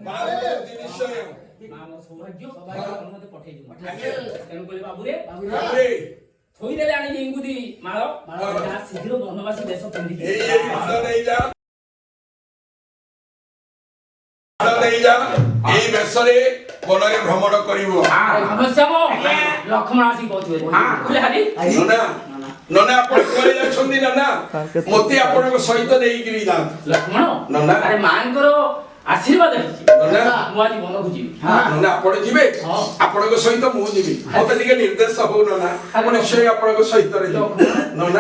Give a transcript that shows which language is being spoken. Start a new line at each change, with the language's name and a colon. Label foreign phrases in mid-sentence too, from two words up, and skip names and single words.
Odia: ସୌଭାଗ୍ୟ ମତେ ପଠେଇ ଦିଅ। ତେଣୁ କହିଲେ ବାବୁରେ ଥୋଇଦେଲେ ଆଣିକି ଇଙ୍ଗୁଦି ମାଳ ଶୀଘ୍ର ବନବାସୀ ଦେଶ ପିନ୍ଧିକି ଏଇ ବେଶରେ ବନରେ ଭ୍ରମଣ କରିବ ঘনশ্যাମ ଲକ୍ଷ୍ମଣ ଆସିକି ପହଞ୍ଚିବେ ବୁଝିଲେ ହାରି ନନା ନନା ଆପଣ କୁଆଡେ ଯାଉଛନ୍ତି ନନା ମୋତେ ଆପଣଙ୍କ ସହିତ ନେଇକିରି ଯାଆନ୍ତୁ ଲକ୍ଷ୍ମଣ ନନା ଆରେ ମାଙ୍କର ଆଶୀର୍ବାଦ ହେଇଛି ନନା ମୁଁ ଆଜି ବନକୁ ଯିବି ନନା ଆପଣ ଯିବେ ଆପଣଙ୍କ ସହିତ ମୁଁ ଯିବି ମୋତେ ଟିକେ ନିର୍ଦ୍ଦେଶ ହଉ ନନା ମୁଁ ନିଶ୍ଚୟ ଆପଣଙ୍କ ସହିତ ଯିବି ନନା